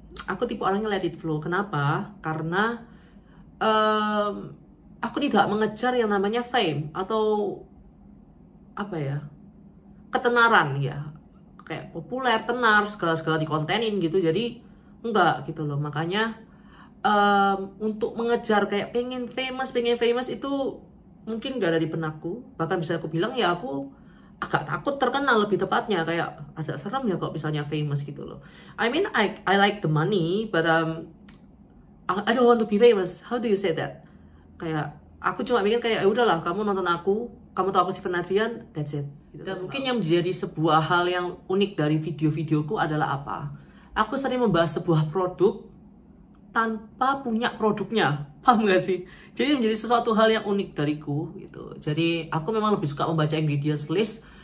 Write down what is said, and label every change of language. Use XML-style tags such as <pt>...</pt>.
<id>Aku tipe orangnya</id> <en>let it flow.</en> <id>Kenapa? Karena aku tidak mengejar yang namanya fame atau apa ya, ketenaran ya, kayak populer, tenar, segala-segala dikontenin gitu. Jadi enggak gitu loh. Makanya untuk mengejar kayak pengen famous itu mungkin gak ada di benakku. Bahkan bisa aku bilang ya aku agak takut terkenal lebih tepatnya. Kayak agak serem ya kalau misalnya famous gitu loh.</id> <en>I mean I like the money, but I don't want to be famous. How do you say that?</en> <id>Kayak aku cuma mikir kayak udahlah kamu nonton aku, kamu tahu aku Steven Adrian,</id> <en>that's it.</en> <id>Dan mungkin yang menjadi sebuah hal yang unik dari video-videoku adalah apa? Aku sering membahas sebuah produk tanpa punya produknya, paham gak sih? Jadi menjadi sesuatu hal yang unik dariku gitu. Jadi aku memang lebih suka membaca ingredients list.</id>